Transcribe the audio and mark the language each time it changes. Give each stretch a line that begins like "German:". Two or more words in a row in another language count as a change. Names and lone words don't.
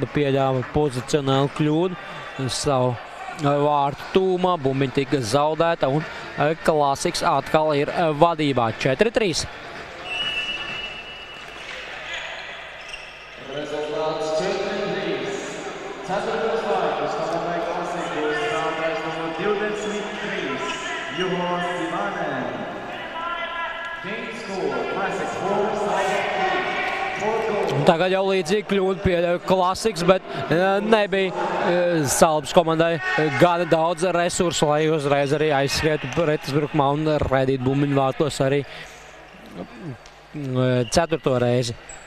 Latvian: Salba pieļāva pozicionālu kļūdu savu vārtu tūmā, bumbiņa tika zaudēta un Klasiks atkal ir vadībā 4-3. Rezultāts 4-3. Ceturtos vārtus komentē Klasiku spēlētājs numur 23 Juhos Ivanen.
English: Game score Classics 4-3.
Latvian: Tagad jau līdzīgi kļūda pie Klasiks, bet nebija Salbas komandai gana daudz resursu, lai uzreiz arī aizskrietu pretuzbrukumā un raidītu bumbiņu vārtos arī ceturto reizi.